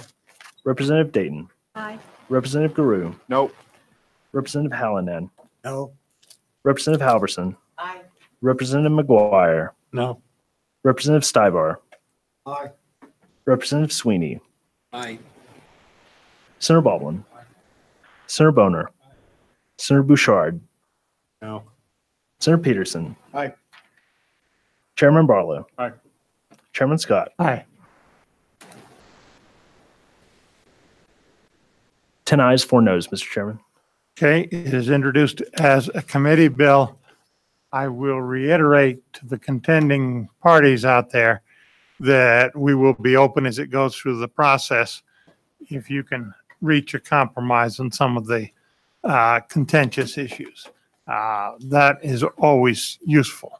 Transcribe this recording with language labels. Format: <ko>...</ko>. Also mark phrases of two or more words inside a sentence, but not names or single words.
<en>Representative Dayton. Aye. Representative Guru. Nope. Representative Hallinan. No. Representative Halverson. Aye. Representative McGuire. No. Representative Stivar. Aye. Representative Sweeney. Aye. Senator Baldwin. Senator Boner. Senator Bouchard. no. Senator Peterson. Aye. Chairman Barlow. Aye. Chairman Scott. Aye. 10 ayes, 4 noes, Mr. Chairman. Okay, it is introduced as a committee bill. I will reiterate to the contending parties out there that we will be open as it goes through the process. If you can reach a compromise on some of the contentious issues, that is always useful.</en>